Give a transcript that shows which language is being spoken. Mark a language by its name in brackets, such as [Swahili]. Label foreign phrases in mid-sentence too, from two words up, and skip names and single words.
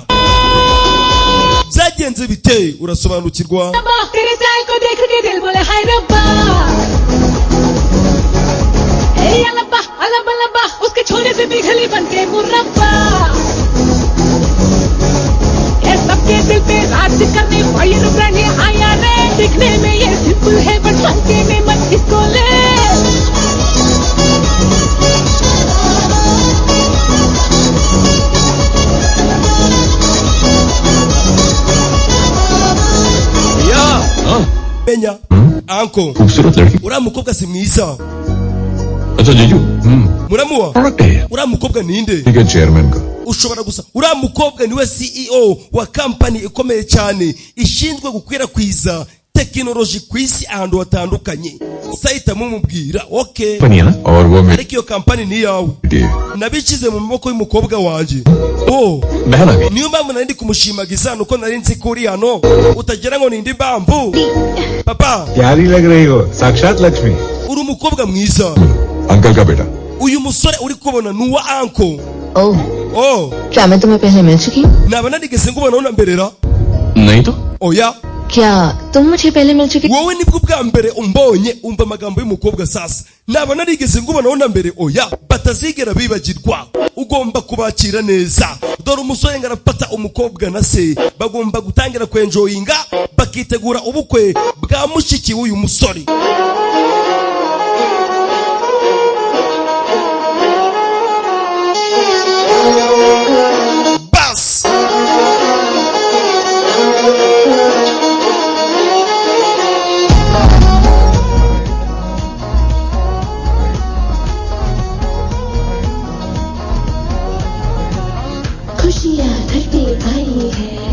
[Kinyarwanda] Byagenze bite urasobanukirwa? [Hindi] तेरे स्टाइल को देख के दिल बोले हाय रब्बा, ए अल्लाह अल्लाह अल्लाह, उसके छोरे से पिघली बनके मुरब्बा, ये सबके दिल पे राज करने [English] fire brand [Hindi] ये आया रे, दिखने में ये सिंपल है बट संके में मत इसको ले. [Kinyarwanda] Menya anko [Hindi] खूबसूरत लड़की. [Kinyarwanda] uriya mukobwa si mwiza, [Hindi] अच्छा जीजू [Kinyarwanda] muramuwa? [Hindi] प्रोडक्ट है [Kinyarwanda] uriya mukobwa ninde? [Hindi] ठीक है चेयरमैन का. [Kinyarwanda] Ushobora gusa uriya mukobwa niwe CEO wa kampani ikomeye cyane ishinzwe gukwirakwiza tekinoloji ku isi ahantu hatandukanye. Sahita mumubwira okay, [Hindi] कंपनी है ना और वो मेरी [Kinyarwanda] ariko iyo kampani ni iyawe. [Hindi] बेटी है. [Kinyarwanda] Nabishyize mu maboko y'umukobwa wanje. [Hindi] बहन आ गई. [Kinyarwanda] Niyo mpamvu nari ndi kumushimagiza nuko nari nzi ko uri hano utagira ngo nindi mpamvu. Papa [Hindi] प्यारी लग रही हो. साक्षात लक्ष्मी. [Kinyarwanda] uri umukobwa mwiza. [Hindi] अंकल का बेटा. [Kinyarwanda] Uyu musore uri kubona ni uwa anko. [Hindi] ओह, क्या मैं तुम्हें पहले मिल चुकी हूँ? [Kinyarwanda] Naba narigeze ngubona unamberera? [Hindi] नहीं तो [Kinyarwanda] Oya, [Hindi] क्या तुम मुझे पहले मिल चुकी? [Kinyarwanda] wowe nibwo bwa mbere umbonye umva amagambo y'umukobwa sasa. Naba narigeze ngubona unambere? Oya, batazigera bibagirwa. Ugomba kubakira neza. Dore umusore ngarafata umukobwa na se bagomba gutangira kwenjoyinga bakitegura ubukwe bwa mushiki w'uyu musore. Bas [Hindi] खुशियाँ धरती आई है,